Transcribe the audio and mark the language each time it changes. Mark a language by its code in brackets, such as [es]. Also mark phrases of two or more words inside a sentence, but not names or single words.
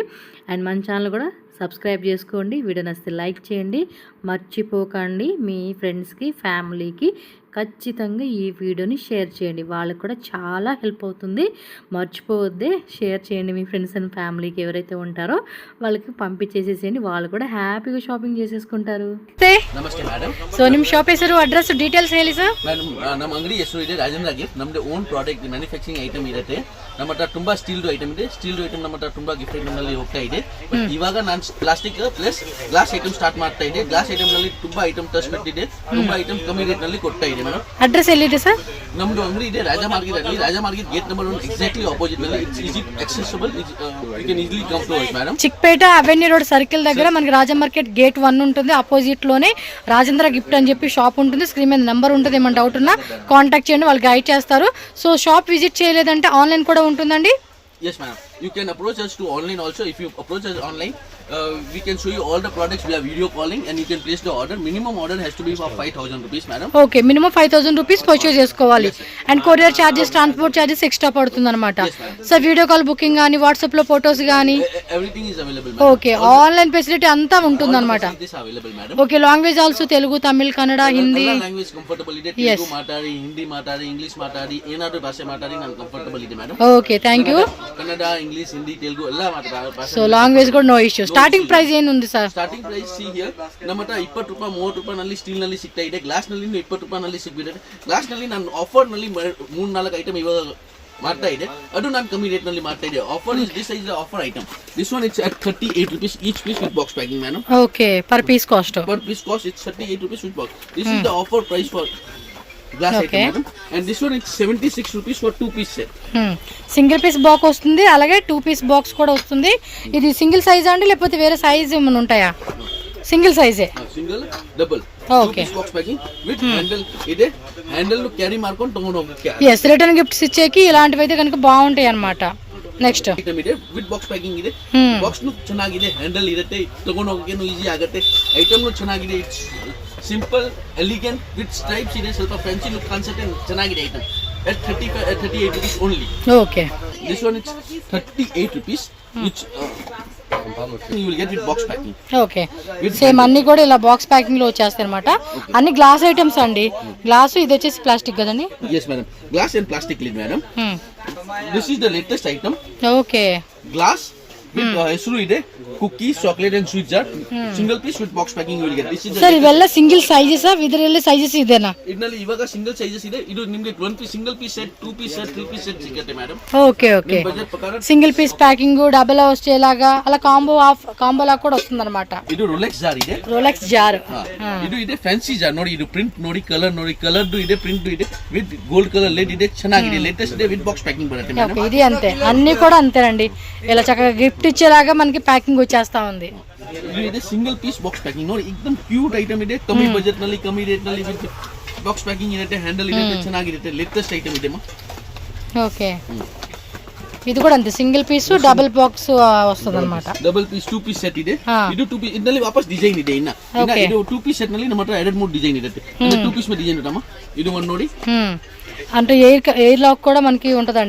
[te] అండ్ మన ఛానల్ కూడా సబ్స్క్రైబ్ చేసుకోండి. వీడియో నచ్చితే లైక్ చేయండి, మర్చిపోకండి. మీ ఫ్రెండ్స్కి, ఫ్యామిలీకి ఖచ్చితంగా ఈ వీడియోని షేర్ చేయండి. వాళ్ళకి కూడా చాలా హెల్ప్ అవుతుంది. మర్చిపోవద్దే, షేర్ చేయండి. మీ [en] friends and familyకి [te] ఎవరైతే ఉంటారో వాళ్ళకి పంపించేసేసేయండి. వాళ్ళు ಕೂಡ ಹ್ಯಾಪಿಗೆ ಶಾಪಿಂಗ್ చేసేసుకుంటారు. [kn] ನಮಸ್ತೆ ಮೇಡಮ್. ಸೊ ನಿಮ್ಮ ಶಾಪ್ ಹೆಸರು, ಅಡ್ರೆಸ್, ಡೀಟೇಲ್ಸ್ ಹೇಳಿ ಸರ್. ಮೇಡಮ್ ನಮ್ಮ ಅಂಗಡಿ ಹೆಸರು ಇದೆ ರಾಜೇಂದ್ರ ಗಿಫ್ಟ್. ನಮ್ಮದು [en] own product manufacturing item [kn] ಇರುತ್ತೆ. ನಮ್ಮ ಹತ್ರ ತುಂಬಾ ಸ್ಟೀಲ್ದು ಐಟಮ್ ಇದೆ. ಸ್ಟೀಲ್ದು ಐಟಮ್ ನಮ್ಮ ಹತ್ರ ತುಂಬಾ [en] gift item [kn] ನಲ್ಲಿ ಹೋಗ್ತಾ ಇದೆ. ಇವಾಗ ನಾನು [en] plastic plus glass item start [kn] ಮಾಡ್ತಾ ಇದೆ. [en] glass item [kn] ನಲ್ಲಿ ತುಂಬಾ ಐಟಮ್ ತರಿಸ್ಬಿಟ್ಟಿದೆ. ತುಂಬಾ ಐಟಮ್ ಕಮ್ಮಿ ರೇಟ್ ನಲ್ಲಿ ಕೊಡ್ತಾ ಇದೆ ಮೇಡಮ್. ಅಡ್ರೆಸ್ ಎಲ್ಲಿದೆ ಸರ್? ನಮ್ದು ಅಂಗಡಿ ಇದೆ ರಾಜಾ ಮಾರ್ಕೆಟ್ ಅಲ್ಲಿ. ರಾಜಾ ಮಾರ್ಕೆಟ್ [en] gate number 1 exactly opposite [kn] ನಲ್ಲಿ. [en] it's easy accessible. You can easily come to us మేడం. [te] చిక్పేట అవెన్యూ రోడ్ సర్కిల్ దగ్గర మనకి రాజా మార్కెట్ గేట్ 1 ఉంటుంది. ఆపోజిట్ లోనే రాజేంద్ర గిఫ్ట్ అని చెప్పి షాప్ ఉంటుంది. స్క్రీన్ మీద నెంబర్ ఉంటుంది. ఏమైనా డౌట్ ఉన్నా కాంటాక్ట్ చేయండి, వాళ్ళు గైడ్ చేస్తారు. సో [en] shop visit [te] చేయలేదంటే ఆన్లైన్ కూడా ఉంటుందండి. [en] Yes madam, you can approach us to online also. If you approach us online, we can show you all the products. We are video calling and you can place the order. Minimum order has to be for 5,000 rupees madam. [te] ఓకే, [en] minimum 5,000 rupees purchase [te] చేసుకోవాలి. అండ్ [en] courier charges, transport charges extra [te] పడుతుంది అనమాట. సో [en] video call booking [te] కానీ, వాట్సాప్ లో ఫొటోస్ కానీ [en] Everything is available madam. [te] ఓకే, [en] online facility [te] అంతా ఉంటుంది అనమాట. [en] This available madam. okay, language also తెలుగు, తమిళ్, కన్నడ, హిందీ. Language comfortable [kn] ಇದೆ. Telugu ಮಾತಾಡಿ, ಹಿಂದಿ ಮಾತಾಡಿ, ಇಂಗ್ಲಿಷ್ ಮಾತಾಡಿ, ಏನಾದರೂ ಭಾಷೆ ಮಾತಾಡಿ ನಾನು ಕಂಫರ್ಟಬಲ್ ಇದೆ madam. [en] okay, thank you. [kn] ಕನ್ನಡ, ಇಂಗ್ಲಿಷ್, ಹಿಂದಿ, ತೆಲುಗು ಎಲ್ಲ ಮಾತಾಡ. [te] సో లాంగ్వేజ్ కూడా [en] no issue. starting price [te] ಏನು ఉంది ಸರ್? [en] starting price see here [kn] ನಮ್ಮ ಹತ್ರ 20 ರೂಪಾಯಿ 30 ರೂಪಾಯಿ ನಲ್ಲಿ ಸ್ಟೀಲ್ ನಲ್ಲಿ ಸಿಗ್ತಾ ಇದೆ. ಗ್ಲಾಸ್ ನಲ್ಲಿ 20 ರೂಪಾಯಿ ನಲ್ಲಿ ಸಿಗ್ಬಿಡುತ್ತೆ. ಗ್ಲಾಸ್ ನಲ್ಲಿ ನಾನು ಆಫರ್ ನಲ್ಲಿ 3-4 ಐಟಮ್ ಇವಾಗ ಮಾಡ್ತಾ ಇದೆ. ಅದು ನಾನು ಕಮ್ಮಿ ರೇಟ್ ನಲ್ಲಿ ಮಾಡ್ತಾ ಇದೆ. [en] offer is this is offer item. this one it's at 38 rupees each piece with box packing madam. okay, per piece cost. Per piece cost it's 38 rupees with box. This is the offer price for glass item madam. And this one it's 76 rupees for 2 piece set. single piece box [te] వస్తుంది, అలాగే [en] 2 piece box [te] కూడా వస్తుంది. ఇది [en] single size [te] అండి లేకపోతే వేరే సైజ్ ఏమైనా ఉంటాయా? సింగిల్ సైజే. [en] single double [te] ఓకే, [en] box packing with handle. [te] ఇదే హ్యాండిల్ ను క్యారీ [kn] ಮಾಡ್ಕೊಂಡು ತಗೊಂಡು ಹೋಗಕ್ಕೆ. [en] yes, [te] రిటర్న్ గిఫ్ట్స్ ఇచ్చేకి ఇలాంటివి అయితే కనుక బాగుంటాయి అన్నమాట. నెక్స్ట్ [kn] ಐಟಮ್ ಇದೆ [en] with box packing [kn] ಇದೆ. ಬಾಕ್ಸ್ ನು ಚೆನ್ನಾಗಿದೆ, ಹ್ಯಾಂಡಲ್ ಇರುತ್ತೆ, ತಗೊಂಡು ಹೋಗಕ್ಕೆ ಈಜಿ ಆಗುತ್ತೆ. ಐಟಮ್ ನು ಚೆನ್ನಾಗಿದೆ. [en] it's simple, elegant with stripes [kn] ಇದೆ. ಸ್ವಲ್ಪ [en] fancy look concept [kn] ಚೆನ್ನಾಗಿದೆ ಐಟಮ್. [en] at 38 rupees only. [te] ఓకే [en] This one is 38 rupees, which you will get with box packing. [te] ఓకే సేమ్ అన్ని కూడా ఇలా [en] box packing [te] లో వచ్చేస్తాయి అనమాట. అన్ని [en] glass items [te] అండి. గ్లాస్ ఇది వచ్చేసి ప్లాస్టిక్ కదండి. [en] Yes, madam. Glass and plastic lid, madam. This is the latest item. [te] ఓకే [en] Glass with [kn] ಹೆಸರು ಇದೆ, [en] cookies, chocolate and sweet jar. Single piece with box packing you will get. This is the [kn] ಸರ್ ಇವೆಲ್ಲ [en] single sizes [kn] ಇದರಲ್ಲಿ ಸೈಜಸ್ ಇದೆನಾ? ಇದರಲ್ಲಿ ಇವಾಗ [en] single sizes [kn] ಇದೆ. ಇದು ನಿಮಗೆ [en] 1 piece single piece set, 2 piece set, 3 piece set [kn] ಸಿಗುತ್ತೆ ಮೇಡಮ್. [te] ఓకే ఓకే [kn] ಬಜೆಟ್ ಪ್ರಕಾರ [en] single piece packing double [te] వచ్చేలాగా అలా కాంబో లాగా కూడా వస్తుంది అనమాట. [kn] ಇದು ರೋಲೆಕ್ಸ್ ಜಾರ್ ಇದೆ. [te] రోలెక్స్ జార్ [kn] ಇದು ಇದೆ [en] fancy jar [kn] ನೋಡಿ. ಇದು ಪ್ರಿಂಟ್ ನೋಡಿ, ಕಲರ್ ನೋಡಿ, ಕಲರ್ದು ಇದೆ, ಪ್ರಿಂಟ್ ಇದೆ, [en] with gold colour lid [kn] ಇದೆ, ಚೆನ್ನಾಗಿದೆ, ಲೇಟೆಸ್ಟ್ ಇದೆ, [en] with box packing [kn] ಬರುತ್ತೆ ಮೇಡಮ್. [te] ఓకే ఇది అంతే, అన్ని కూడా అంతేనండి. ఇలా చక్కగా గిఫ్ట్ ఇచ్చేలాగా మనకి ప్యాకింగ్ వచ్చేస్తా ఉంది. [kn] ಇದು ಇದೆ [en] single piece box packing [kn] ನೋಡಿ, एकदम [en] cute item [kn] ಇದೆ, ಕಮ್ಮಿ ಬಜೆಟ್ ನಲ್ಲಿ, ಕಮ್ಮಿ ರೇಟ್ ನಲ್ಲಿ, [en] with box packing [kn] ಇರುತ್ತೆ, ಹ್ಯಾಂಡಲ್ ಇರುತ್ತೆ, ಚೆನ್ನಾಗಿರುತ್ತೆ, [en] latest item [kn] ಇದೆ ಮಾ. [te] ఓకే ఇది కూడా అంతే, [en] single piece double box [te] వస్తుంది అనమాట. [en] double piece 2 piece set [kn] ಇದೆ. ಇದು [en] 2 piece [kn] ಇದರಲ್ಲಿ ವಾಪಸ್ ಡಿಸೈನ್ ಇದೆ. ಇನ್ನ ಇದು [en] 2 piece set [kn] ನಲ್ಲಿ ನಮ್ಮ ಹತ್ರ 2-3 ಡಿಸೈನ್ ಇರುತ್ತೆ. [en] 2 piece [kn] ಮೇಲೆ ಡಿಸೈನ್ ಇರಮ್ಮ. ಇದು ಒಂದು ನೋಡಿ, [te] అంటే [en] air lock [te] కూడా మనకి ఉంటదండి.